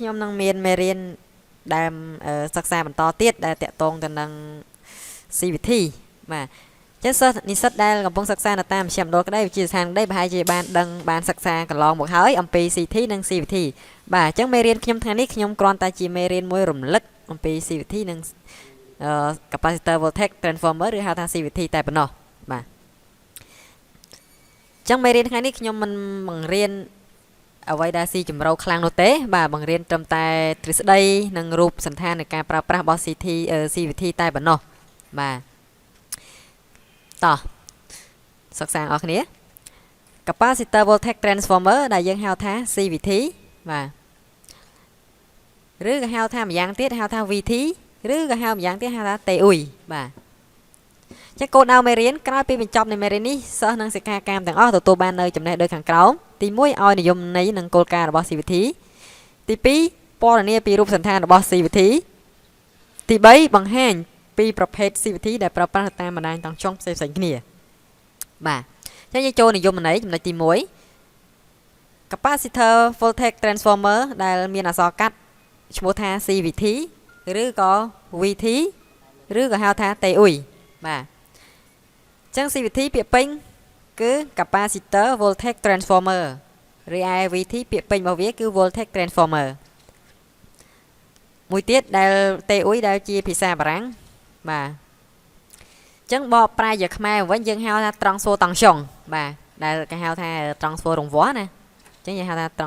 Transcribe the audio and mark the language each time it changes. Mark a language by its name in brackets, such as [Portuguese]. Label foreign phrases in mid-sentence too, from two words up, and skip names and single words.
[Khmer] ខ្ញុំនឹងមានមេរៀនដែលសិក្សាបន្តទៀតដែលតាក់ទងទៅនឹង CVT បាទចឹងសិស្សនិស្សិតដែលកំពុងសិក្សានៅតាមមជ្ឈមណ្ឌលក្តីវិទ្យាស្ថានក្តីប្រហែលជាបានដឹងបានសិក្សាកន្លងមកហើយអំពី CT និង CVT បាទអញ្ចឹងមេរៀនខ្ញុំថ្ងៃនេះខ្ញុំគ្រាន់តែជាមេរៀនមួយរំលឹកអំពី CVT និង [English] capacitor voltage transformer [Khmer] ឬហៅថា CVT តែប៉ុណ្ណោះបាទអ ញ្ចឹងមេរៀនថ្ងៃនេះខ្ញុំមិនបង្រៀនអ្វីដែលស៊ីជម្រៅខ្លាំងនោះទេបាទបង្រៀនត្រឹមតែទ្រឹស្ដីនិងរូបសន្តាននៃការប្រើប្រាស់របស់ CVT តែប៉ុណ្ណោះបាទតោះសិក្សាអរគ្នា [English] capacitor voltage transformer [Khmer] ដែលយើងហៅថា CVT បាទ ឬក៏ហៅថាម្យ៉ាងទៀតហៅថា VT ឬក៏ហៅម្យ៉ាងទៀតហៅថា TUI បាទចឹងគោលដៅមេរៀនក្រោយពីបញ្ចប់នៃមេរៀននេះសិស្សនិងសិក្ខាកា មទាំងអស់ទទួលបាននៅចំណេះដូចខាងក្រោមទី1ឲ្យនិយមន័យនិងគោលការណ៍របស់ CVT ទី2ព ណ៌នាពីរូបសន្តានរបស់ CVT ទី3បង្ហាញពីប្រភេទ CVT ដែលប្រើប្រាស់តាមបណ្ដាញតង់ចុងផ្សេងៗគ្នាបាទចឹងយើងចូលនិយមន័យចំណុចទី1 [English] capacitor voltage transformer [Khmer] ដែលមានអក្សរកាត់ឈ្មោះថា CVT ឬក៏ VT ឬក៏ហៅថា TUI បាទចឹង CVT ពាក្យពេញគឺ [English] capacitor voltage transformer [Khmer] ឬឯ VT ពាក្យពេញរបស់វាគឺ [English] voltage transformer [Khmer] មួយទៀតដែល TUI ដែលជាភាសាបារាំងបាទចឹងបកប្រែជាខ្មែរវិញយើងហៅថាត្រង់សូរតង់ចុងបាទដែលគេហៅថាត្រង់សូររង្វាស់ណាចឹងយើងហៅថាត្រង់